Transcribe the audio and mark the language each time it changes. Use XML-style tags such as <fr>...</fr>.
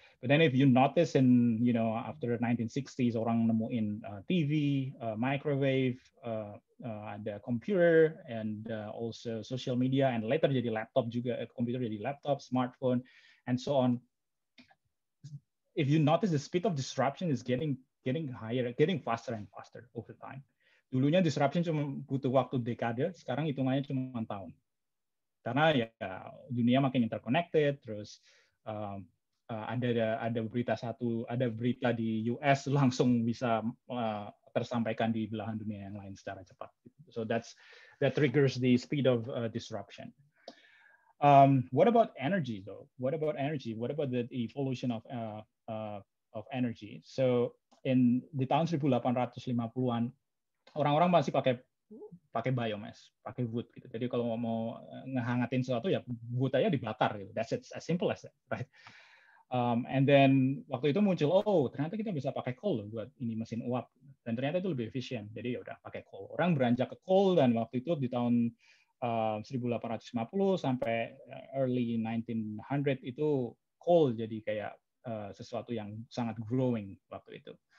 <en>But then if you notice in after 1960s</en> <id>orang nemuin</id> <en>TV, microwave, ada computer, and also social media, and later</en> <id>jadi laptop juga,</id> <en>computer jadi laptop, smartphone, and so on. If you notice, the speed of disruption is getting higher, getting faster and faster over time.</en> <id>Dulunya disruption cuma butuh waktu dekade, sekarang hitungannya cuma tahun. Karena ya dunia makin interconnected, terus ada berita di US langsung bisa tersampaikan di belahan dunia yang lain secara cepat.</id> <en>So that triggers the speed of disruption. What about energy though? What about energy? What about the evolution of energy?</en> <id>So di tahun 1850-an orang-orang masih pakai biomass, pakai wood gitu. Jadi kalau mau ngehangatin sesuatu ya wood aja dibakar gitu.</id> <en>That's it, as simple as that, right? And then</en> <id>waktu itu muncul, ternyata kita bisa pakai coal loh buat ini mesin uap, dan ternyata itu lebih efisien. Jadi ya udah pakai coal. Orang beranjak ke coal, dan waktu itu di tahun 1850 sampai</id> <en>early</en> <id>1900 itu coal jadi kayak sesuatu yang sangat</id> <en>growing</en> <id>waktu itu.</id>